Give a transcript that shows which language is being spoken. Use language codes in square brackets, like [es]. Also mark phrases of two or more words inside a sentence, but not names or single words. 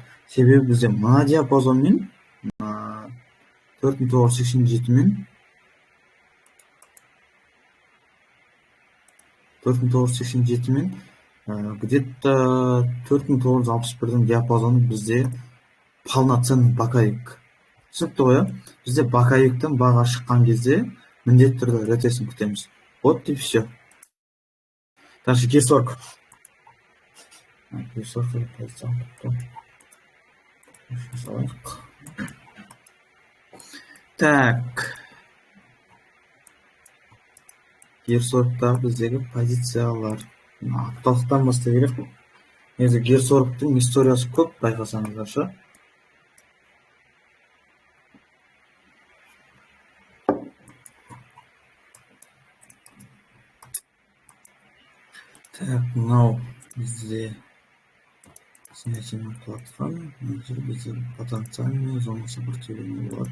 [kk] Себебі бізде мына диапазонмен 4987 мен 4987 мен где-то 4961-дің диапазоны бізде [ru] полноценный боковик. [kk] Түсінікті ғой, бізде боковиктен баға шыққан кезде міндетті түрде ретесін күтеміз. [ru] Вот и все. Дальше G40. G40 Так. [kk] G40-та біздегі позициялар. Апталықтан бастай керек. Негізі G40-тың историясы көп, байқасаңыздаршы. Так, мынау бізде снятиемен құлатқан, бізде [ru] потенциальный зона сопротивления [kk] болады.